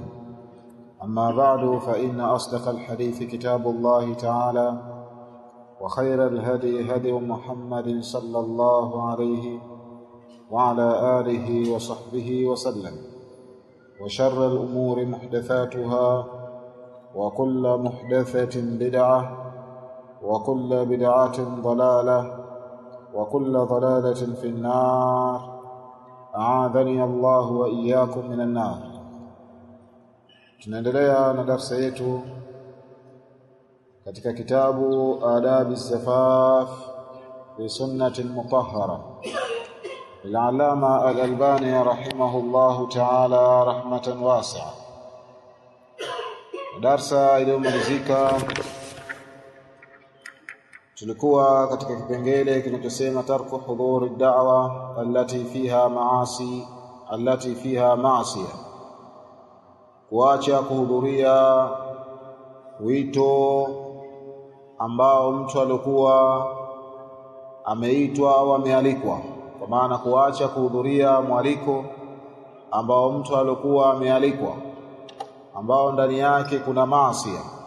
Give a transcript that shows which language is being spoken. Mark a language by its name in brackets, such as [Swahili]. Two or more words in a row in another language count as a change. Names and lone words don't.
[Arabic] أما بعد فإن أصدق الحديث كتاب الله تعالى وخير الهدي هدي محمد صلى الله عليه وعلى آله وصحبه وسلم وشر الأمور محدثاتها وكل محدثة بدعة وكل بدعة ضلالة وكل ضلالة في النار أعاذني الله وإياكم من النار. [Swahili] Tunaendelea na darasa yetu katika kitabu Adab az-Zafaf fi Sunnah al-Mutahhara [Arabic] للعلامة الألباني رحمه الله تعالى رحمة واسعة. [Swahili] Darsa iliyomalizika tulikuwa katika kipengele kinachosema [Arabic] ترك حضور الدعوة التي فيها معصية, [Swahili] kuacha kuhudhuria wito ambao mtu alikuwa ameitwa au amealikwa, kwa maana kuacha kuhudhuria mwaliko ambao mtu alikuwa amealikwa ambao ndani yake kuna maasi.